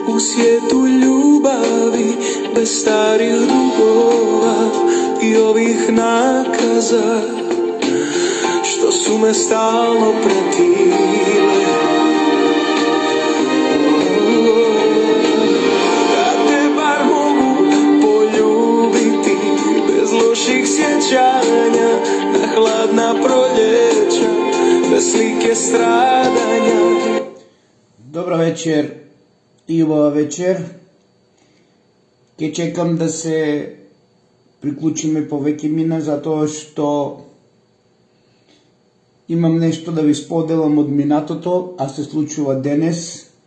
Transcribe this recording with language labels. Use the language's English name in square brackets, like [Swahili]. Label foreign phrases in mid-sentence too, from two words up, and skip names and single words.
[Croatian] svijetu ljubavi, bez starih dugova i ovih nakaza što su me stalno pretile. Da te bar mogu poljubiti bez loših sjećanja, na hladna proljeća, bez slike stradanja. [Macedonian] Добра вечер и убава вечер. Ке чекам да се приклучиме повеќе мина, затоа што имам нешто да ви споделам од минатото, а се случува денес.